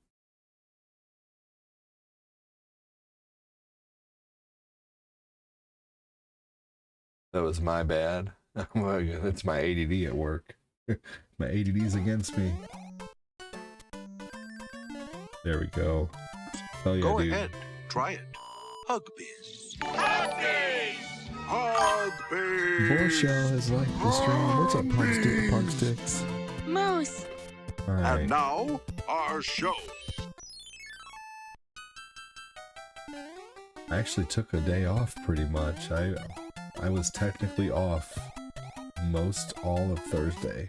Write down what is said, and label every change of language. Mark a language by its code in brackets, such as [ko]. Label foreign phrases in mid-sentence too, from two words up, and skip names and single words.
[en] That was my bad. It's my ADD at work. My ADD's against me. There we go. Hell yeah, Go dude. ahead, try it. Hugbiz. Hugbiz! Hugbiz! Borshell has liked the stream. What's up, Punk Sticks? Moose. Alright. And now, our show. I actually took a day off pretty much. I was technically off most all of Thursday.